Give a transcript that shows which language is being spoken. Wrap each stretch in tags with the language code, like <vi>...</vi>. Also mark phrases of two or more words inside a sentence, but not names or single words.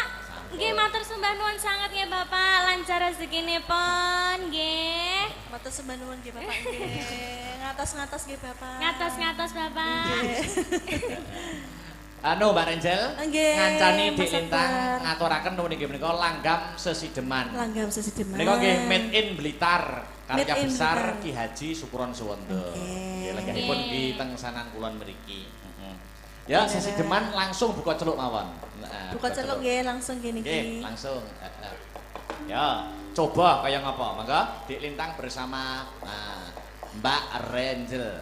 <jv>Nggih matur sembah nuwun sanget nggih Bapak, lancar rezekinipun nggih. Matur sembah nuwun nggih Bapak nggih. Ngatos-ngatos nggih Bapak. Ngatos-ngatos Bapak. Anu Mbak Renjel, Nggih, ngancani di Mas lintang Akbar. ngaturaken nuwun inggih menika langgam sesideman. Langgam sesideman. Menika nggih</jv> <en>made in</en> <jv>Blitar, karya</jv> <en>Made in</en> <jv>besar Blitar. Ki Haji Sukuron Suwondo. Nggih. Nggih, lenggahipun nggih teng sanan kulon mriki. Ya, sesideman langsung buka celuk mawon. Nah, Buka celuk nggih langsung gini Nggih, nggih. langsung. Ya, coba kaya ngapa? Mangga Dik Lintang bersama Mbak Renjel.</jv>